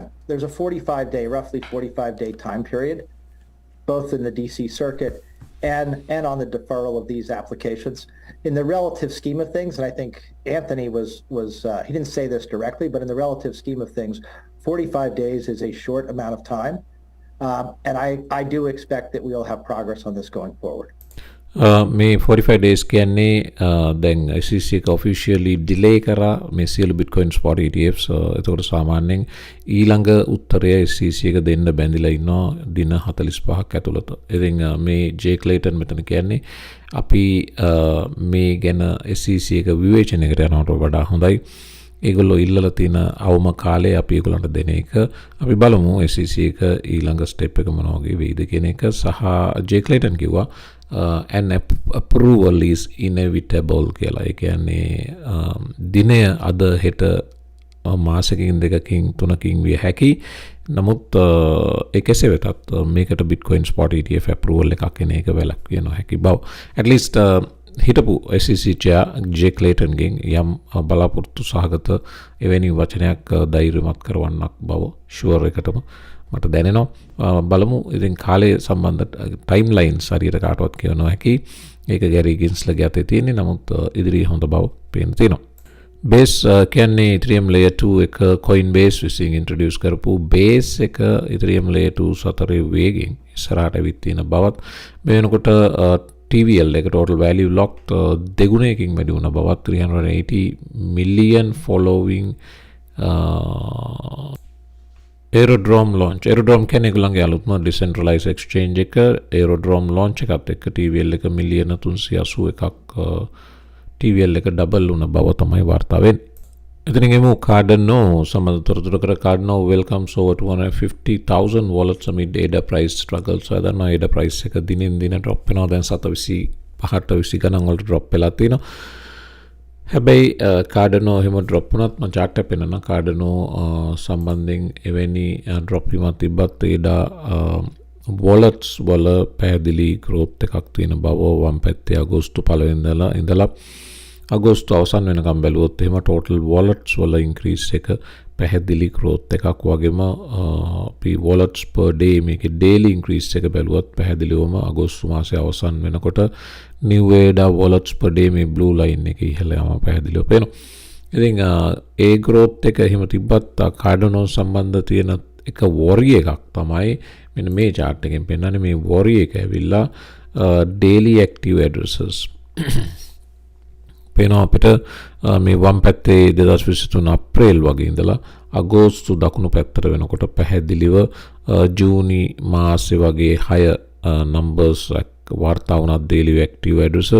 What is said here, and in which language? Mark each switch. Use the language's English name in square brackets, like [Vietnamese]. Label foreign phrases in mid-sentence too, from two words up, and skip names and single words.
[English] There's a roughly 45-day time period, both in the DC circuit and on the deferral of these applications. In the relative scheme of things, and I think Anthony was he didn't say this directly, but in the relative scheme of things, 45 days is a short amount of time, and I do expect that we'll have progress on this going forward. [Sinhala] මේ 45 days කියන්නේ දැන් SEC එක officially delay කරා මේ සියලු [English] Bitcoin spot ETFs. [Sinhala] ඒතකොට සාමාන්‍යයෙන් ඊළඟ උත්තරය SEC එක දෙන්න බැඳිලා ඉන්නවා දින 45ක් ඇතුළත. ඉතින් මේ Jay Clayton මෙතන කියන්නේ අපි මේ ගැන SEC එක විවේචනයකට යනවට වඩා හොඳයි. ඒගොල්ලෝ ඉල්ලලා තියෙන අවම කාලය අපි ඒගොල්ලන්ට දෙන එක. අපි බලමු SEC එක ඊළඟ ස්ටෙප් එක මොන වගේ වෙයිද කියන එක. සහ Jay Clayton කිව්වා [English] an approval is inevitable [Sinhala] කියලා. ඒ කියන්නේ දිනය අද හෙට මාසකින් දෙකකින් තුනකින් විය හැකි. නමුත් ඒ කෙසේ වෙතත් මේකට Bitcoin spot ETF approval එකක් එන එක වැළැක්විය නොහැකි බව. [English] at least [Sinhala] හිටපු [English] SEC chair [Sinhala] Jay Clayton ගෙන් යම් බලාපොරොත්තු සහගත එවැනි වචනයක් ධෛර්යමත් කරවන්නක් බව ෂුවර් එකටම මට දැනෙනවා. බලමු ඉතින් කාලය සම්බන්ධ [English] time lines [Sinhala] හරියට කාටවත් කියව නොහැකි. ඒක ගැරි ගින්ස්ලගේ අතේ තියෙන්නේ. නමුත් ඉදිරියේ හොඳ බව පේන තියෙනවා. Base කියන්නේ Ethereum layer 2 එක Coinbase විසින් introduce කරපු base එක Ethereum layer 2 සතරේ වේගෙන් ඉස්සරහට ඇවිත් තියෙන බවත් මේ වෙනකොට TVL එක [English] total value locked [Sinhala] දෙගුණයකින් වැඩි වුණ බවත් [English] 380 million following Aerodrome launch. [Sinhala] Aerodrome කියන්නේ ඒගොල්ලන්ගේ අලුත්ම [English] decentralized exchange [Sinhala] එක. Aerodrome launch එකත් එක්ක TVL එක මිලියන 381ක් TVL එක ඩබල් වුණ බව තමයි වාර්තා වෙන්නේ. එතනින් එමු Cardano සම්බන්ධ තොරතුරකට. [English] Cardano welcomes over 250,000 wallets amid ADA price struggles. [Sinhala] So අදන්න ADA price එක දිනෙන් දින drop වෙනවා. දැන් 7.25 ගණන් වලට drop වෙලා තියෙනවා. හැබැයි Cardano එහෙම drop වුණත් මම chart එක පෙන්නන Cardano සම්බන්ධයෙන් එවැනි drop වීමක් තිබ්බත් ADA wallets වල පැහැදිලි growth එකක් තියෙන බව වම් පැත්තේ අගෝස්තු 1 වෙනිදා ඉඳලා අගෝස්තු අවසන් වෙනකම් බැලුවොත් එහෙම [English] total wallets [Sinhala] වල increase එක පැහැදිලි growth එකක් වගේම අපි [English] wallets per day [Sinhala] මේකේ [English] daily increase [Sinhala] එක බැලුවත් පැහැදිලිවම අගෝස්තු මාසයේ අවසන් වෙනකොට [English] new ADA wallets per day [Sinhala] මේ [English] blue line [Sinhala] එකේ ඉහළ යම පැහැදිලිව පේනවා. ඉතින් ඒ growth එක එහෙම තිබ්බත් Cardano සම්බන්ධ තියෙන එක worry එකක් තමයි මෙන්න මේ chart එකෙන් පෙන්නන්නේ. මේ worry එක ඇවිල්ලා [English] daily active addresses [Sinhala] පේනවා අපිට මේ වම් පැත්තේ 2023 අප්‍රේල් වගේ ඉඳලා අගෝස්තු දකුණු පැත්තට වෙනකොට පැහැදිලිව ජූනි මාසේ වගේ 6 numbers වාර්තා වුණා [English] daily active addresses.